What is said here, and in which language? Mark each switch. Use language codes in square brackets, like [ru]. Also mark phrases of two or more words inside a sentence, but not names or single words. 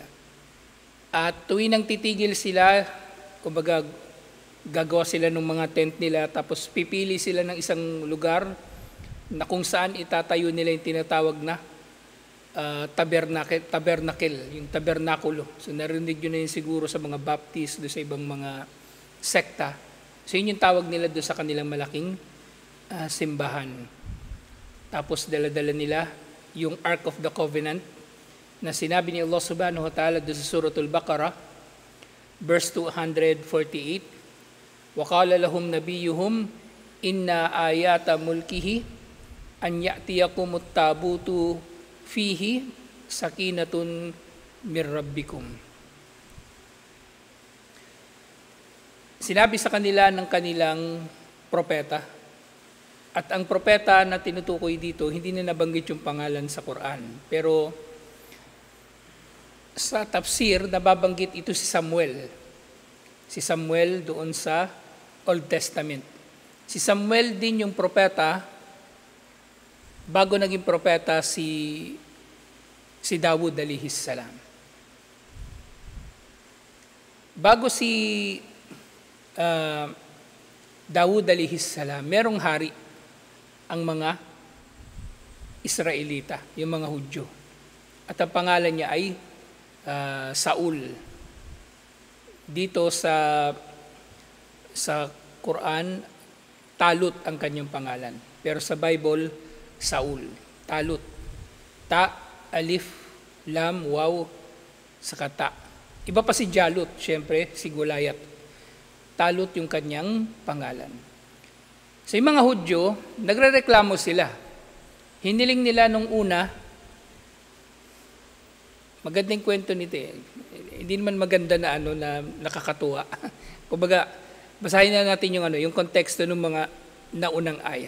[tl] At tuwing nang titigil sila, kumbaga gagawa sila ng mga tent nila, tapos pipili sila ng isang lugar na kung saan itatayo nila yung tinatawag na tabernacle, yung tabernakulo. So narinig yun na yun siguro sa mga Baptist, doon sa ibang mga sekta. So yun yung tawag nila doon sa kanilang malaking simbahan. Tapos dala-dala nila yung [en] Ark of the Covenant [tl] na sinabi ni Allah [ar] سبحانه وتعالى [tl] doon sa Suratul Baqarah, verse 248, [ar] وَقَالَ لَهُمْ نَبِيُّهُمْ إِنَّا آيَاتَ مُلْكِهِ أَنْ يَأْتِيَكُمُ التَّابُوتُ فِيهِ سَكِينَةٌ مِنْ رَبِّكُمْ. [tl] Sinabi sa kanila ng kanilang propeta, at ang propeta na tinutukoy dito, hindi na nabanggit yung pangalan sa Quran. Pero sa tafsir, nababanggit ito si Samuel. Si Samuel doon sa Old Testament. Si Samuel din yung propeta, bago naging propeta si Dawud [ar] عليه السلام. [tl] Bago si Dawud [ar] عليه السلام, [tl] merong hari ang mga Israelita, yung mga Hudyo. At ang pangalan niya ay Saul. Dito sa Quran, Talut ang kanyang pangalan. Pero sa Bible, Saul. Talut. Ta, alif, lam, waw, saka ta. Iba pa si Jalut, syempre, si Gulayat. Talut yung kanyang pangalan. Sa mga Hudyo, nagrereklamo sila. Hiniling nila nung una, magandang kwento nito eh. Hindi naman maganda na na nakakatuwa. Kumbaga, basahin na natin yung konteksto ng mga naunang aya.